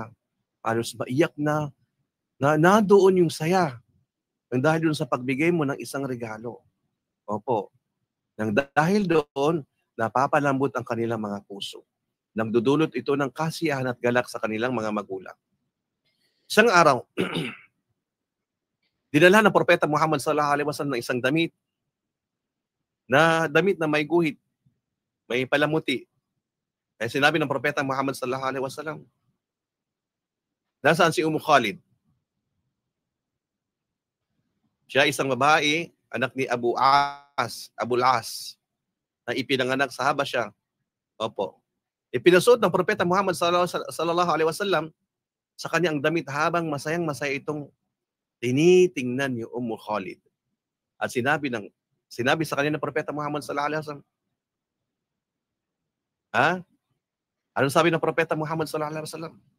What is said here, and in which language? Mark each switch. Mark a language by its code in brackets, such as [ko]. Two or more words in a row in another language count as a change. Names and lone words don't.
[tl] Halos maiyak na nandoon yung saya nang dahil doon sa pagbigay mo ng isang regalo. Opo. Nang dahil doon, napapalambot ang kanilang mga puso. Nagdudulot ito ng kasiyahan at galak sa kanilang mga magulang. Isang araw, dinala ng propeta Muhammad [ar] sallallahu alaihi wasallam [tl] ng isang damit na may guhit, may palamuti. Kaya sinabi ng propeta Muhammad [ar] sallallahu alaihi wasallam, [tl] nasaan si Khalid? Siya isang babae, anak ni Abul As, na ipinanganak sa Habasya. Opo. Ipinasuot ng propeta Muhammad [ar] sallallahu alaihi wasallam [tl] sa kanyang damit habang masayang-masaya itong tinitingnan ni Khalid. At sinabi sa kanya ng propeta Muhammad [ar] sallallahu alaihi wasallam, [tl] ano sabi ng propeta Muhammad [ar] sallallahu alaihi wasallam?